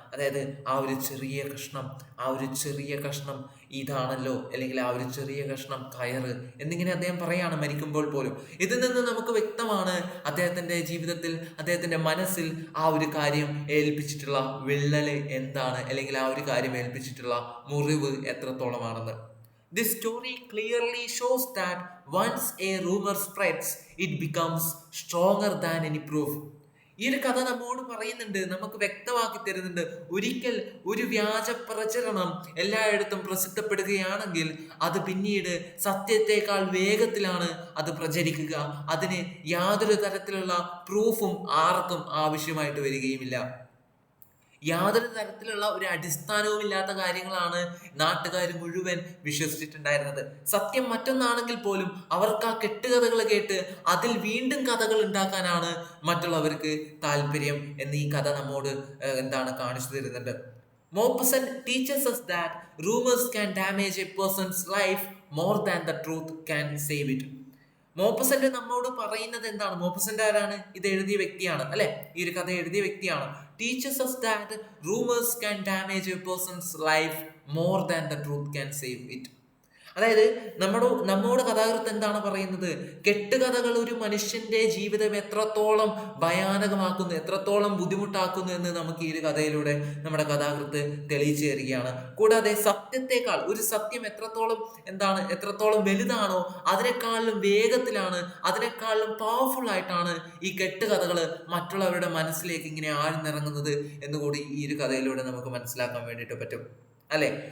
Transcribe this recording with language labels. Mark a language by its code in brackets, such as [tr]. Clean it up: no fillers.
[ml] അതായത് ആ ഒരു ചെറിയ കഷ്ണം ഇതാണല്ലോ, അല്ലെങ്കിൽ ആ ഒരു ചെറിയ കഷ്ണം കയറ് എന്നിങ്ങനെ അദ്ദേഹം പറയാണ് മരിക്കുമ്പോൾ പോലും. ഇതിൽ നിന്ന് നമുക്ക് വ്യക്തമാണ് അദ്ദേഹത്തിന്റെ ജീവിതത്തിൽ, അദ്ദേഹത്തിന്റെ മനസ്സിൽ ആ ഒരു കാര്യം ഏൽപ്പിച്ചിട്ടുള്ള വിള്ളല് എന്താണ്, അല്ലെങ്കിൽ ആ ഒരു കാര്യം ഏൽപ്പിച്ചിട്ടുള്ള മുറിവ് എത്രത്തോളമാണെന്ന്. [en] This story clearly shows that once a rumor spreads, it becomes stronger than any proof. [ml] ഈ ഒരു കഥ നമ്മോട് പറയുന്നുണ്ട്, നമുക്ക് വ്യക്തമാക്കി തരുന്നുണ്ട്, ഒരിക്കൽ ഒരു വ്യാജ പ്രചരണം എല്ലായിടത്തും പ്രസിദ്ധപ്പെടുകയാണെങ്കിൽ അത് പിന്നീട് സത്യത്തെക്കാൾ വേഗത്തിലാണ് അത് പ്രചരിക്കുക. അതിന് യാതൊരു തരത്തിലുള്ള പ്രൂഫും ആർക്കും ആവശ്യമായിട്ട് വരികയുമില്ല. യാതൊരു തരത്തിലുള്ള ഒരു അടിസ്ഥാനവും ഇല്ലാത്ത കാര്യങ്ങളാണ് നാട്ടുകാർ മുഴുവൻ വിശ്വസിച്ചിട്ടുണ്ടായിരുന്നത്. സത്യം മറ്റൊന്നാണെങ്കിൽ പോലും അവർക്ക് ആ കെട്ടുകഥകൾ കേട്ട് അതിൽ വീണ്ടും കഥകൾ ഉണ്ടാക്കാനാണ് മറ്റുള്ളവർക്ക് താല്പര്യം എന്ന് ഈ കഥ നമ്മോട് കാണിച്ചു തരുന്നുണ്ട്. [en] Maupassant teaches us that rumors can damage a person's life more than the truth can save it. [ml] മോപ്പസന്റ് നമ്മോട് പറയുന്നത് എന്താണ്? മോപ്പസന്റ് ആരാണ്? ഇത് എഴുതിയ വ്യക്തിയാണ്, അല്ലെ? ഈ ഒരു കഥ എഴുതിയ വ്യക്തിയാണ്. [en] Teaches us that rumors can damage a person's life more than the truth can save it. [ml] അതായത് നമ്മോട് കഥാകൃത്ത് എന്താണ് പറയുന്നത്? കെട്ടുകഥകൾ ഒരു മനുഷ്യന്റെ ജീവിതം എത്രത്തോളം ഭയാനകമാക്കുന്നു, എത്രത്തോളം ബുദ്ധിമുട്ടാക്കുന്നു എന്ന് നമുക്ക് ഈ ഒരു കഥയിലൂടെ നമ്മുടെ കഥാകൃത്ത് തെളിയിച്ചു തരികയാണ്. കൂടാതെ സത്യത്തെക്കാൾ, ഒരു സത്യം എത്രത്തോളം വലുതാണോ അതിനേക്കാളും വേഗത്തിലാണ്, അതിനേക്കാളും പവർഫുൾ ആയിട്ടാണ് ഈ കെട്ടുകഥകൾ മറ്റുള്ളവരുടെ മനസ്സിലേക്ക് ഇങ്ങനെ ആഴ്ന്നിറങ്ങുന്നത് എന്നുകൂടി ഈ ഒരു കഥയിലൂടെ നമുക്ക് മനസ്സിലാക്കാൻ വേണ്ടിയിട്ട് പറ്റും, അല്ലെ?